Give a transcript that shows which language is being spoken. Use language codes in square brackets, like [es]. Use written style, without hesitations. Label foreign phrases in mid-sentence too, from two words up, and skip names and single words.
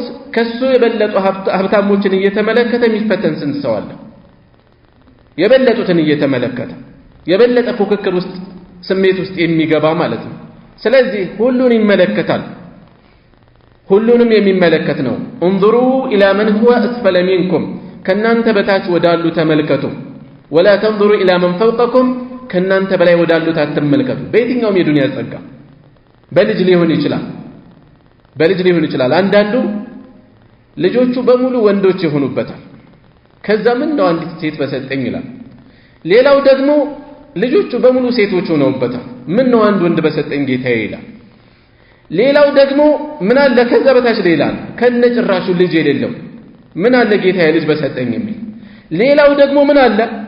[am] ከሱ የበለጡ ሀብታሞችን እየተመለከተ የሚፈተን ስንት ሰው አለ የበለጡትን እየተመለከተ የበለጠ ፉክክር ውስጥ ስሜት ውስጥ የሚገባ ማለት ነው ስለዚህ ሁሉን ይመለከታል ሁሉንም የሚመለከት ነው [ar] انظروا الى من هو اسفل منكم [am] ከናንተ በታች ወዳሉ ተመልከቱ [ar] ولا تنظروا الى من فوقكم [am] ከናንተ በላይ ወዳሉት አትመልከቱ በየትኛውም የዱንያ ጸጋ በልጅ ሊሆን ይችላል አንዳንዱ ልጆቹ በሙሉ ወንዶች ይሆኑበታል ከዛ ምን ነው አንዲት ሴት በሰጠኝ ይላል ሌላው ደግሞ ልጆቹ በሙሉ ሴቶች ሆነውበታል ምን ነው አንድ ወንድ በሰጠኝ ጌታዬ ይላል ሌላው ደግሞ ምን አለ ከዛ በታች ሌላ ከነጭራሹ ልጅ የሌለው ምን አለ ጌታዬ ልጅ በሰጠኝ የሚል ሌላው ደግሞ ምን አለ